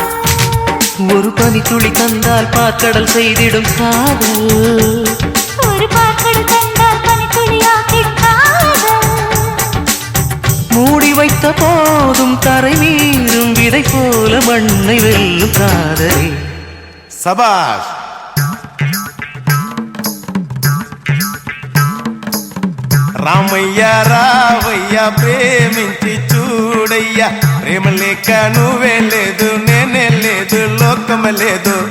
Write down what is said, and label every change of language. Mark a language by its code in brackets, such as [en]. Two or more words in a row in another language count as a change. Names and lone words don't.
[ta] ஒரு பனி துளி தந்தால் பாற்கடல் செய்திடும் காதல், ஒரு பாக்கடல் தந்தால் பனித்துளியாக்கிடும் காதல். மூடி வைத்த போதும் கரை மீறும் விதை போல மண்ணை வெல்லும் காதலே. சபாஷ். [te] రామయ్య రావయ్య ప్రేమించి చూడయ్యా, ప్రేమ లేక నువ్వే లేదు, నేనే లేదు, లోకమే లేదు.